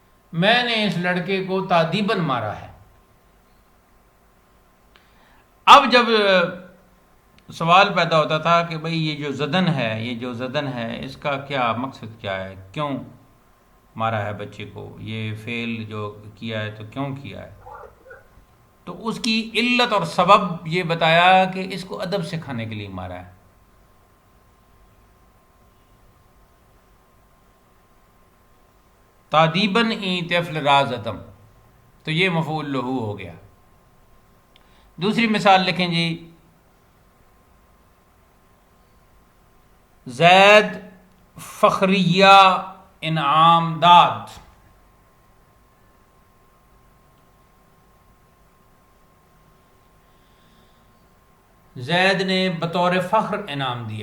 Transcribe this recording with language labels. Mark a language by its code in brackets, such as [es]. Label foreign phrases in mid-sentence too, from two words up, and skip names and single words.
[ur] میں نے اس لڑکے کو تعدیباً مارا ہے۔ اب جب سوال پیدا ہوتا تھا کہ بھئی یہ جو زدن ہے اس کا کیا مقصد کیا ہے، کیوں مارا ہے بچے کو، یہ فعل جو کیا ہے تو کیوں کیا ہے، تو اس کی علت اور سبب یہ بتایا کہ اس کو ادب سکھانے کے لیے مارا ہے۔ [fa] تعدیباً این طفل رازدم، [ur] تو یہ مفعول لہو ہو گیا۔ دوسری مثال لکھیں جی، [fa] زید فخریہ انعام داد، [ur] زید نے بطور فخر انعام دیا۔